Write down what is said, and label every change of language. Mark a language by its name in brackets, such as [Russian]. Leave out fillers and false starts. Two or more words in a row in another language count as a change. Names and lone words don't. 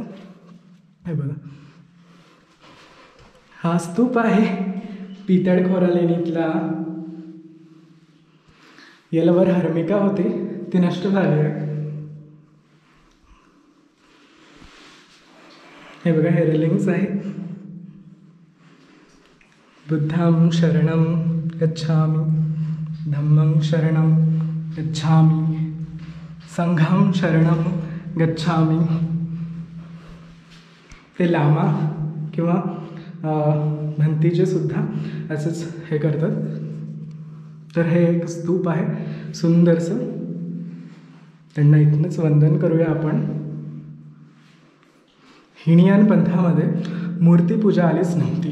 [Marathi] हे बघा, हा स्तूप आहे पितळखोरा लेणीतला. याला वर हर्मिका होती, ती नष्ट झाली आहे. हे बघा, हे रेलिंग्स आहे. [Pali] बुद्धं शरणं गच्छामि, धम्मं शरणं गच्छामि, संघं शरणं गच्छामि. [Marathi] ते लामा किंवा भंतीचे सुद्धा असंच हे करतात. तर हे एक स्तूप आहे सुंदरसं. त्यांना इथनंच वंदन करूया आपण. हिनयान पंथामध्ये मूर्तीपूजा आलीच नव्हती.